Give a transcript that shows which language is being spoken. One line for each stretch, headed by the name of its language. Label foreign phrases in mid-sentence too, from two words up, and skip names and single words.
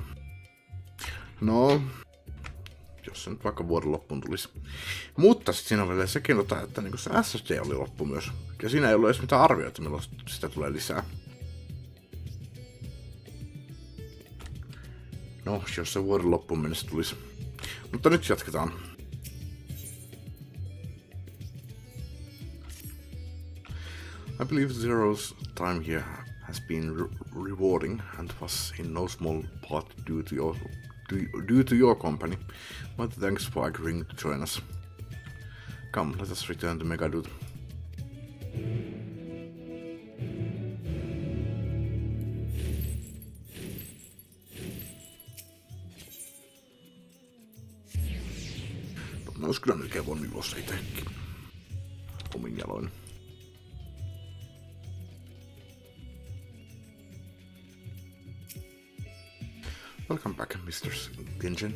Finnish: No, jos se nyt vaikka vuoden loppuun tulisi. Mutta sitten siinä oli vielä sekin, että niin se SSD oli loppu myös. Ja siinä ei ollut edes mitään arvioita, milloin sitä tulee lisää. No, jos se vuoden loppuun mennessä tulisi. Mutta nyt jatketaan.
English: I believe Zero's time here has been rewarding and was in no small part due to your company. But thanks for agreeing to join us. Come, let us return to Megadude.
Finnish: Mä olis kyllä melkein voinut juossa itekin. Omin jaloin.
English: Welcome back, Mr. Gingen.